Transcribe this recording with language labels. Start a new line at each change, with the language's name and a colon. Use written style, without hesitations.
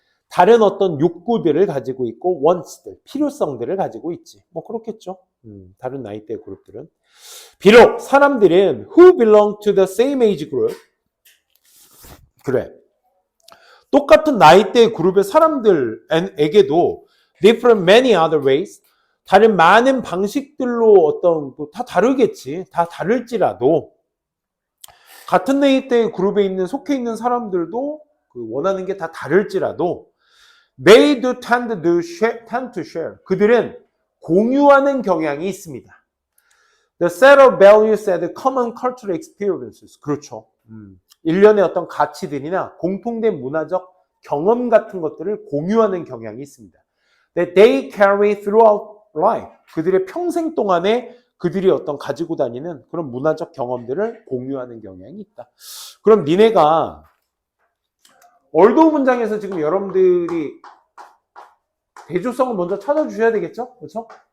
Korean: 다른 어떤 욕구들을 가지고 있고, wants들, 필요성들을 가지고 있지. 뭐 그렇겠죠. 다른 나이대의 그룹들은.
English: 비록 사람들은 who belong to the same age group.
Korean: 그래. 똑같은 나이대의 그룹의 사람들에게도
English: different many other ways.
Korean: 다른 많은 방식들로 다 다르겠지. 다 다를지라도 같은 나이대의 그룹에 속해 있는 사람들도 원하는 게 다 다를지라도
English: they do tend to share.
Korean: 그들은 공유하는 경향이 있습니다.
English: The set of values and common cultural experiences.
Korean: 그렇죠. 일련의 어떤 가치들이나 공통된 문화적 경험 같은 것들을 공유하는 경향이 있습니다.
English: That they carry throughout life.
Korean: 그들의 평생 동안에 그들이 어떤 가지고 다니는 그런 문화적 경험들을 공유하는 경향이 있다. 그럼 니네가 얼도 문장에서 지금 여러분들이 대조성을 먼저 찾아주셔야 되겠죠? 그렇죠?